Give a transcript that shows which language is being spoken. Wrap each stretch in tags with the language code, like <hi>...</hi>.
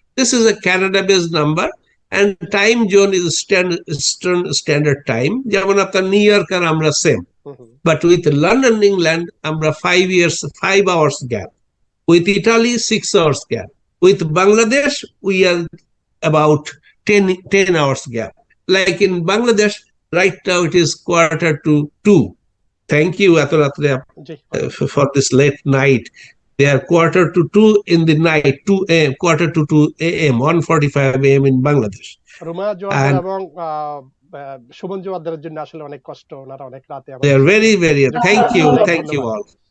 <en>This is a Canada-based number, and time zone is standard time.</en> <bn>যেমন আপনার new York আর আমরা same,</bn> <en>but with London, England,</en> <bn>আমরা</bn> <en>5 hours gap. With Italy, 6 hours gap. With Bangladesh, we are about 10 hours gap. Like in Bangladesh, right now it is 1:45. Thank you, Atoratre, for this late night. They are 1:45 in the night, 2 a.m., 1:45 a.m., 1:45 a.m. in Bangladesh.</en> <bn>Ruma Joardar এবং শোভন জোয়ারদারের জন্য আসলে অনেক কষ্ট, ওনারা অনেক রাতে।</bn> <en>They are very, very, thank you all.</en>